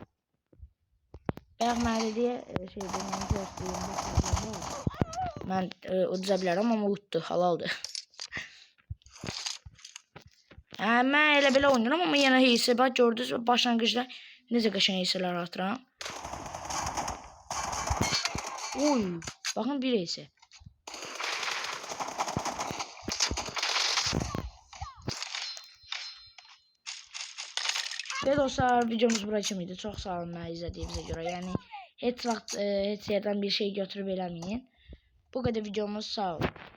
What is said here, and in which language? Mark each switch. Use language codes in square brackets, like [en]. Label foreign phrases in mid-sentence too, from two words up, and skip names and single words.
[az] Bayaq mənə dediyə şey deməyim göstəreyim. Mən uduza bilərəm amma uddu, halaldır. Mən elə belə oynayıram amma yenə heysə bax gördünüz başlanğıcda necə qəşəng heysələr atıram. [tr] Oy, bakın bir heysə. Ve dostlar videomuz buraya mıydı? Çok sağ olun izlediğinize göre. [az] Yani heç vaxt heç yerdən bir şey götürüb eləməyin. [tr] Bu kadar videomuz sağ olun.